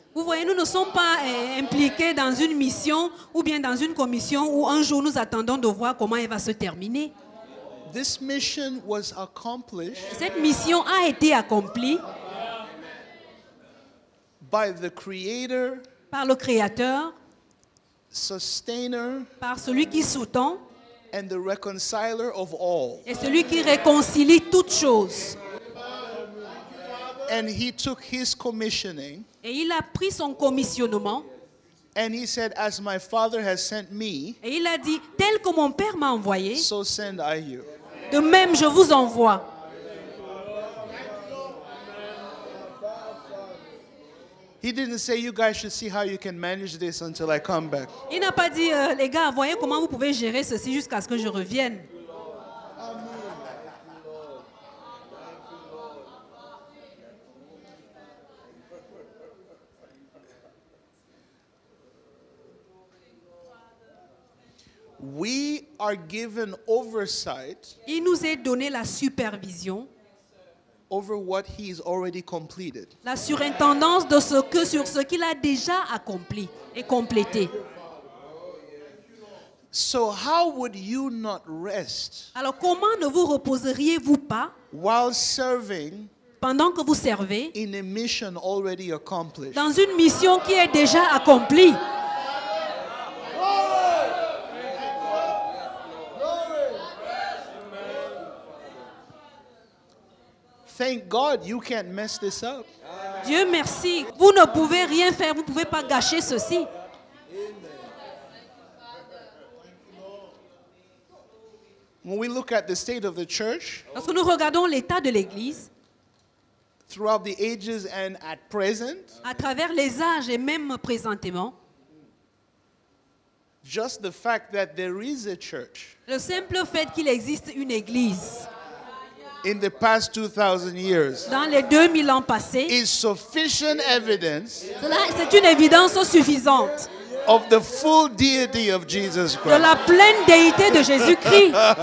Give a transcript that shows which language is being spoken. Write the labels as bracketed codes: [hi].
[fr] Vous voyez, nous ne sommes pas impliqués dans une mission ou bien dans une commission où un jour nous attendons de voir comment elle va se terminer. [en] This mission was accomplished [fr] Cette mission a été accomplie [en] by the Creator, [fr] par le Créateur, [en] Sustainer, [fr] par celui qui sous-tend [en] and the Reconciler of all. [fr] et celui qui réconcilie toutes choses. [en] And he took his commissioning [fr] Et il a pris son commissionnement [en] and he said, as my Father has sent me, [fr] et il a dit, tel que mon Père m'a envoyé, [en] so send I you. [fr] de même je vous envoie. [en] He didn't say, you guys should see how you can manage this until I come back. [fr] Il n'a pas dit, les gars, voyez comment vous pouvez gérer ceci jusqu'à ce que je revienne. [en] We are given oversight [fr] Il nous est donné la supervision, [en] over what he's already completed. [fr] la surintendance sur ce qu'il a déjà accompli et complété. [en] So how would you not rest [fr] Alors comment ne vous reposeriez-vous pas [en] while serving [fr] pendant que vous servez [en] in a mission already accomplished? [fr] dans une mission qui est déjà accomplie? [en] Thank God you can't mess this up. [fr] Dieu merci, vous ne pouvez rien faire, vous ne pouvez pas gâcher ceci. [en] When we look at the state of the church [fr] Lorsque nous regardons l'état de l'Église, [en] throughout the ages and at present, [fr] à travers les âges et même présentement, [en] just the fact that there is a church [fr] le simple fait qu'il existe une Église [en] in the past 2,000 years [fr] dans les 2000 ans passés, [en] is sufficient evidence [fr] c'est une évidence suffisante [en] of the full deity of Jesus [fr] de Christ. la pleine déité de Jésus-Christ.